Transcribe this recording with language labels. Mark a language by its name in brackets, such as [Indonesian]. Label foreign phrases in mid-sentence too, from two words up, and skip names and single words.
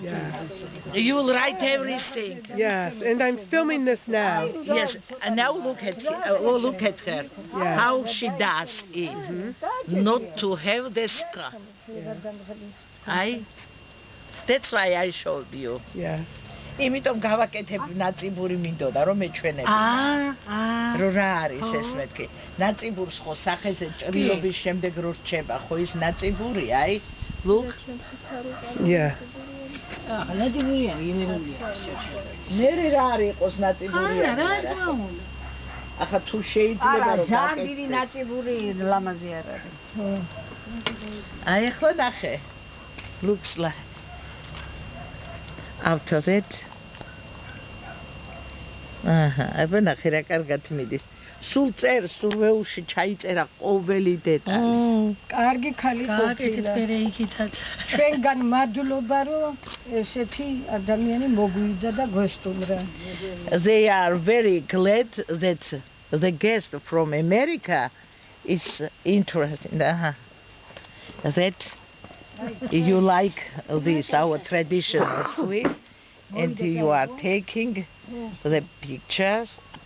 [English] You will write everything. Yes, and I'm filming this now. Yes, and now look at her, how she does it, not to have the scar. That's why I showed you. Yeah. [Georgian] იმიტომ გავაკეთებ ნაწიბური მინდოდა რომ მეჩვენები. რო რა არის ეს მეთქი? ნაწიბურს ხო სახეზე ჭრილობის შემდეგ რო რჩება, ხო ის ნაწიბური, [English] look. Yeah. [Georgian] ნაწიბურია, იმერულია. მერე რა არის იყოს ნაწიბური? ახლა თუ შეიძლება რომ გაკეთდეს. დიდი ნაწიბური ლამაზი არ არის. ახლა ნახე. [English] Looks like. After that. [Georgian] აბა ნახე რა კარგად მიდის. სულ წერს, სულ ვეუში ჩაიწერა ყოველი დეტალი. კარგი ხალი ყოფილა. ჩვენგან მადლობა რომ ესეთი ადამიანი მოგვიდა და გვესტუმრა. [English] They are very glad that the guest from America is interested. That you like this, our traditional sweet, and you are taking the pictures.